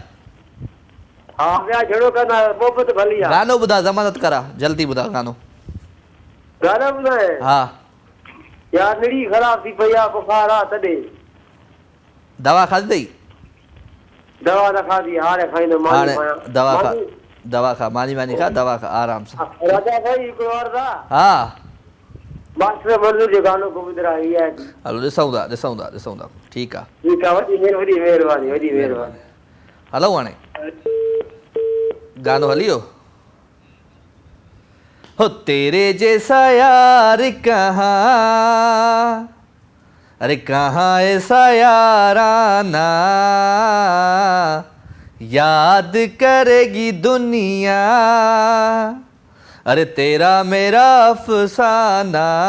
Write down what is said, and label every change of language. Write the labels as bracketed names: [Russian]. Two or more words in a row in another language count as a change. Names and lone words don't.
[Sindhi] हा ॿिया जहिड़ो कंदा मोहबत भली आहे गानो ॿुधा ज़मानत करा जल्दी ॿुधा गानो गाना ॿुधाए हा यार निड़ी ख़राब थी पई आहे बुखार आहे तॾहिं दवा खाधी अथई दवा न खाधी हाणे खाईंदो हाणे दवा खा मानी खा दवा खा आराम सां राजा भाई हिकिड़ो अर्ज़ु आहे हा मास्टर मंज़ूर जो गानो को ॿुधरा इहा हलो ॾिसूं था ठीकु आहे ठीकु आहे वॾी महिरबानी हलो हाणे गानो हली वियो हो [Hindi] तेरे जैसा यार कहाँ अरे कहाँ ऐसा याराना याद करेगी दुनिया अरे तेरा मेरा अफसाना